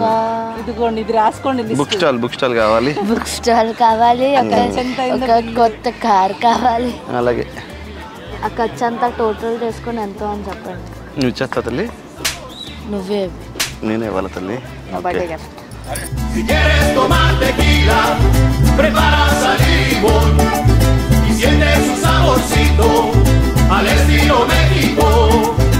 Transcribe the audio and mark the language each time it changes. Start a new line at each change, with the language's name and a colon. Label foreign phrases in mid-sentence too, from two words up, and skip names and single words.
Telugu: ఇదిగోండి ఇది రాసుకోండి
English: book stall
Telugu: కావాలి
English: book stall
Telugu: కావాలి ఒక కొత్త కార్ కావాలి అలాగే ఆ ఖర్చు అంతా టోటల్ చేసుకొని ఎంతో అని చెప్పండి నువ్వు ఇచ్చేస్తా తల్లి నువ్వే నేనే ఇవ్వాలి తల్లి
English: birthday gift
Spanish: Si quieres tomar tequila, preparas al limón y sientes su saborcito al estilo México.